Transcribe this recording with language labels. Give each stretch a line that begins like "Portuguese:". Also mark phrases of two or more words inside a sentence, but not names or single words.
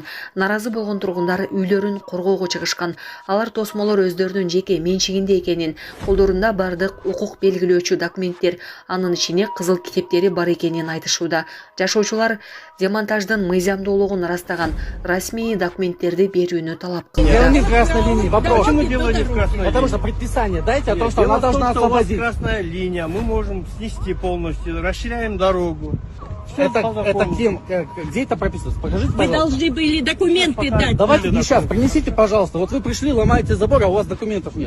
Kyrgyz: Нааразы болгон тургундар үйлөрүн коргоого чыгышкан. Алар тосмолор өздөрүнүн жеке менчигинде экенин, колдорунда бардык укук белгилөөчү документтер, анын ичине кызыл китептери бар экенин айтышууда. Жашоочулар демонтаждын мыйзамдуулугун ырастаган расмий документтерди берүүнү талап кылды.
Russian: Дело не в красной линии. Вопрос. Почему дело не в красной линии? Потому что предписание дайте о том, что она должна освободить. Красная линия, мы можем снести полностью, расширяем дорогу. Это кем? Где это прописано? Покажите, Вы пожалуйста. должны были документы дать. Давайте не сейчас, принесите, пожалуйста. Вот вы пришли, ломаете забор, а у вас документов нет.